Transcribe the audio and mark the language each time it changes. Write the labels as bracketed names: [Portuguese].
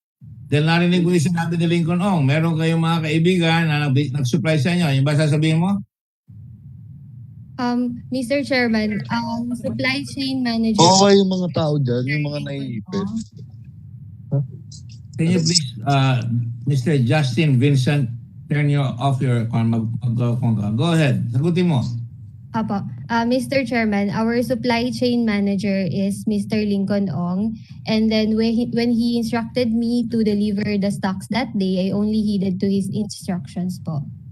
[Filipino] Dahil narinig ko yung sinabi ni Lincoln Ong, meron kayong mga kaibigan na nag-supply sa inyo. Yung ba sasabihin mo? [English] Mr. Chairman, supply chain manager... [Filipino] Oo, yung mga tao dyan, yung mga naiipit. [English] Can you please, Mr. Justin Vincent, turn off your go ahead. [Filipino] Sagutin mo. Apo. Mr. [English] Chairman, our supply chain manager is Mr. Lincoln Ong. And then when he instructed me to deliver the stocks that day, I only heeded to his instructions po.